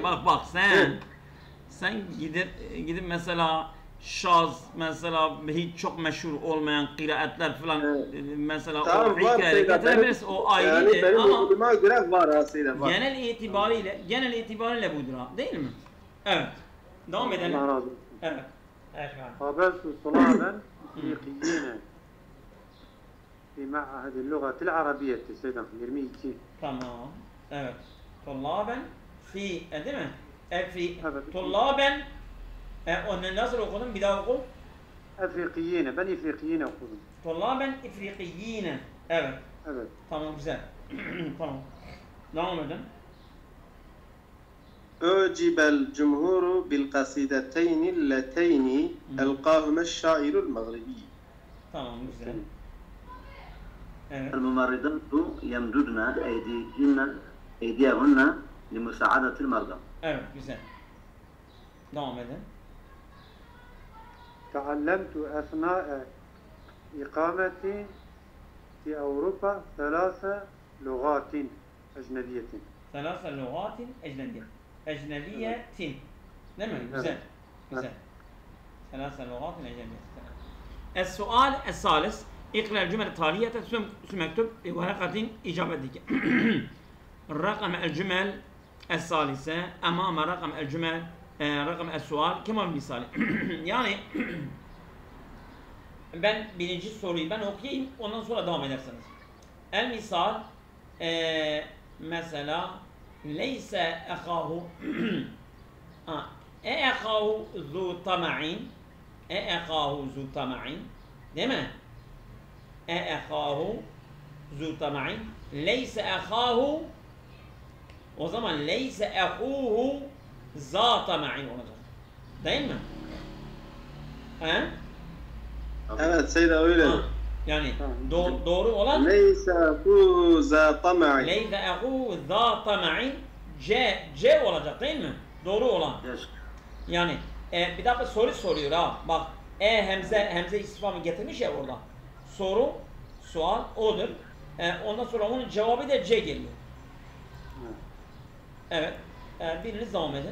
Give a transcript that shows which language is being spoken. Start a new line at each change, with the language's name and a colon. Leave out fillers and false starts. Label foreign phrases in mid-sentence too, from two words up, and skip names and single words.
Turkish: bak sen gidip mesela şaz mesela hiç çok meşhur olmayan kıraatler falan mesela Tamam, o var hikaye Seyda, getirebilirsin o Yani ayrıdır benim ama okuluma göre var ha Seyda var. genel itibariyle budur ha değil mi? Evet. Devam edelim. Allah razı olsun. Evet. Evet.
Arabic: قابلت طلابا افريقيين في معهد اللغة العربية سيدنا 22.
Turkish: Tamam. Evet.
Arabic: طلابا في
Turkish: değil mi? Fi Evet. tullaben onu nasıl okudun? Bir daha oku. افريقيين ben افريقيين okudum.
Arabic: طلابا افريقيين. Evet.
Turkish: Evet. Tamam güzel. Tamam. Devam edin.
Arabic: أعجب الجمهور بالقصيدتين اللتين ألقاهما الشاعر المغربي.
Turkish: Tamam güzel. Evet.
Arabic: الممرضات يمددن أيديهن لمساعدة المرضى.
Turkish: Evet güzel. Devam edin.
Arabic: تعلمت أثناء إقامتي في أوروبا 3 لغات أجنبية. ثلاث لغات أجنبية.
Turkish: Ecnebiyetin. Değil mi? Güzel. Evet. Güzel.
Arabic: ثلاث لغات أجنبية. السؤال الثالث اقرأ الجمل التالية ثم اكتب ورقة إجابتك. رقم الجمل الثالثة أمام رقم الجمل رقم السؤال كما المثال.
Turkish: Yani ben birinci soruyu ben okuyayım ondan sonra devam edersiniz.
Arabic: المثال mesela ليس أخاه أخوه ذو طمع أخوه ذو طمع
Turkish: değil mi?
Arabic: أخوه ذو طمع ليس أخاه
Turkish: o zaman
Arabic: ليس أخوه ذا طمع olacak.
Turkish: Değil mi? He? Evet Seyda öyle. Yani Tamam. doğru olan
Arabic: ليس أخوه ذا طمع. ليس أخوه ذا طمع
Turkish: C olacak değil mi? Doğru olan. Yes. Yani bir dakika soru soruyor ha. Bak hemze istifamı getirmiş ya orada. Sual odur. Ondan sonra onun cevabı da C geliyor. Evet. Biriniz devam edin.